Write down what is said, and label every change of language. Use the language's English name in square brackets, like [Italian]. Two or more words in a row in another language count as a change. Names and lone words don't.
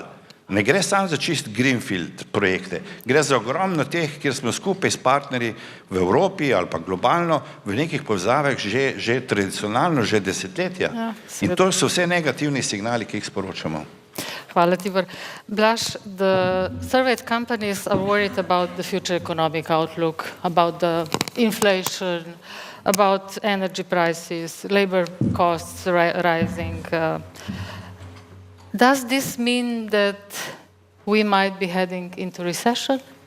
[Slovenian] Ne gre samo za čist greenfield projekte, gre za ogromno teh, kjer smo skupaj s partnerji v Evropi ali pa globalno v nekih povezavah že tradicionalno, že desetletja. In to so vse negativni signali, ki jih sporočamo. Hvala, Tibor. [English] Blaž, the surveyed companies are worried about the future economic outlook, about the inflation, about energy prices, labor costs rising. Does this mean that we might be heading into recession?